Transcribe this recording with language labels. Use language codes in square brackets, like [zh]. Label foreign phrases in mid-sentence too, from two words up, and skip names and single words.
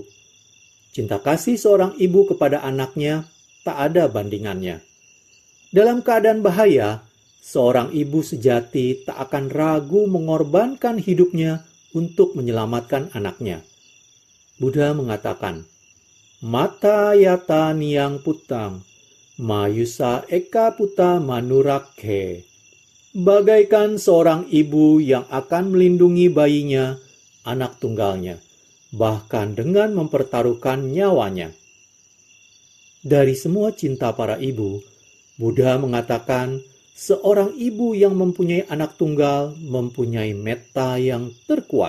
[id] Cinta kasih seorang ibu kepada anaknya tak ada bandingannya. Dalam keadaan bahaya, seorang ibu sejati tak akan ragu mengorbankan hidupnya untuk menyelamatkan anaknya. Buddha mengatakan, [pi] Mata yata niyang putang, mayusa eka puta manurakhe. [id] Bagaikan seorang ibu yang akan melindungi bayinya, anak tunggalnya, bahkan dengan mempertaruhkan nyawanya. Dari semua cinta para ibu, Buddha mengatakan seorang ibu yang mempunyai anak tunggal mempunyai metta yang terkuat.